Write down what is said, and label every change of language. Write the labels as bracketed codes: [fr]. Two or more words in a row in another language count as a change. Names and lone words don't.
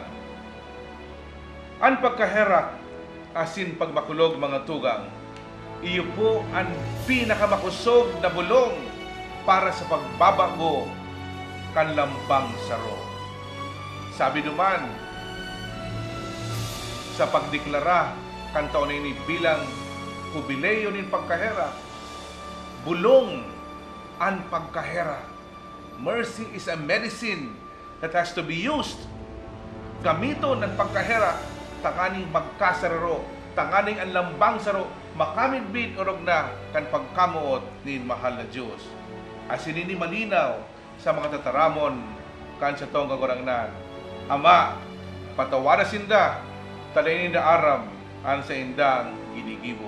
[bik] Ang pagkaherak asin pagmakulog mga tugang, iyo po ang pinakamakusog na bulong para sa pagbabago kan lambang saro. Sabi duman sa pagdeklara kan taon ini bilang jubileo nin pagkahera, bulong ang pagkahera. [en] Mercy is a medicine that has to be used. [bik] Gamiton ng pagkahera, tanganing magkasararo, tanganing ang lambang saro, makamidbid orog na kan pagkamuot ni mahal na Diyos. Asin ini malinaw sa mga tataramon kan sa tong kagurangnan. Ama, patawada sinda, tadainin da aram, an sa indang ginigibo.